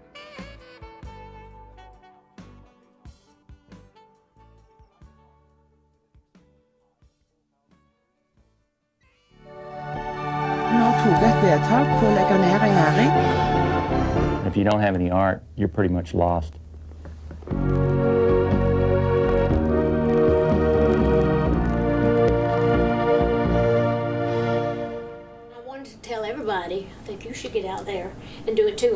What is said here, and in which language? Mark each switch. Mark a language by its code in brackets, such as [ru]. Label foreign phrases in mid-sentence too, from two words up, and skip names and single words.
[no] Nå tok et vedtak på å legge ned en næring. [en] If you don't have any art, you're pretty much lost. Tell everybody, I think you should get out there and do it too.